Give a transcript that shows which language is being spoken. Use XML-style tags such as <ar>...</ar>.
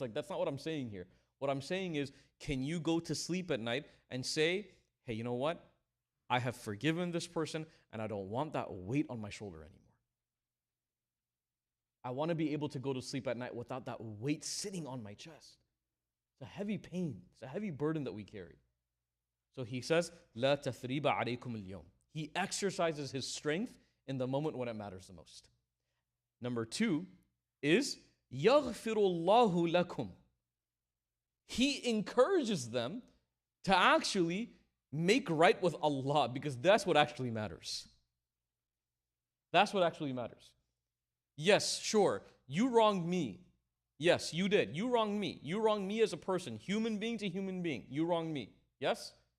<en>Like, that's not what I'm saying here. What I'm saying is, can you go to sleep at night and say, hey, you know what? I have forgiven this person and I don't want that weight on my shoulder anymore. I want to be able to go to sleep at night without that weight sitting on my chest. It's a heavy pain. It's a heavy burden that we carry. So he says,</en> <ar>لا تثريب عليكم اليوم.</ar> <en>He exercises his strength in the moment when it matters the most. Number 2 is</en> <ar>يغفر الله لكم.</ar> <en>He encourages them to actually make right with Allah, because that's what actually matters. That's what actually matters. Yes, sure, you wronged me. Yes, you did. You wronged me. You wronged me as a person, human being to human being. You wronged me. Yes?</en>